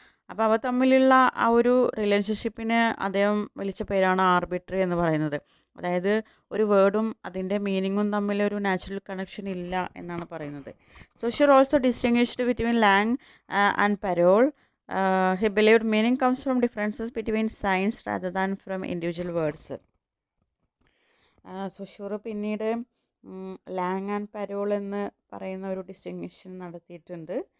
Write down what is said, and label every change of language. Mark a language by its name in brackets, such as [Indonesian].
[Malayalam] അപ്പോൾ അവ തമ്മിലുള്ള ആ ഒരു റിലേഷൻഷിപ്പിന് അദ്ദേഹം വിളിച്ച പേരാണ് ആർബിട്രറി എന്ന് പറയുന്നത്. അതായത് ഒരു വേർഡും അതിൻ്റെ മീനിങ്ങും തമ്മിലൊരു നാച്ചുറൽ കണക്ഷൻ ഇല്ല എന്നാണ് പറയുന്നത്. [English] Saussure also distinguished between langue and parole. He believed meaning comes from differences between signs rather than from individual words. [Malayalam] സൊഷ്യൂർ പിന്നീട് ലാങ് ആൻഡ് പരോൾ എന്ന് പറയുന്ന ഒരു ഡിസ്റ്റിങ്ഷൻ നടത്തിയിട്ടുണ്ട്.